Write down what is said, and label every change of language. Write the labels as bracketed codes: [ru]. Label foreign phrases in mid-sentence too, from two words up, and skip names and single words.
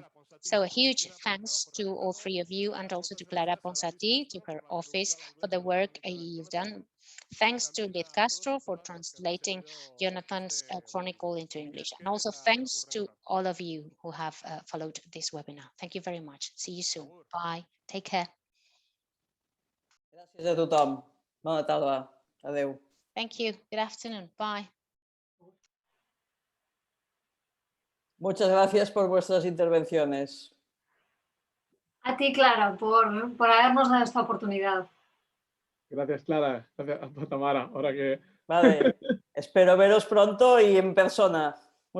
[en] So a huge thanks to all three of you, and also to Clara Ponsatí, to her office, for the work you've done. Thanks to Liz Castro for translating Jonathan's chronicle into English. And also thanks to all of you who have followed this webinar. Thank you very much. See you soon. Bye. Take care. [ca] Gràcies a tothom. Bona tarda. Adéu. [en] Thank you. Good afternoon. Bye. [es] Muchas gracias por vuestras intervenciones. A ti, Clara, por habernos dado esta oportunidad. Gracias, Clara. Gracias a Tamara. Ahora que... Vale. Espero veros pronto y en persona.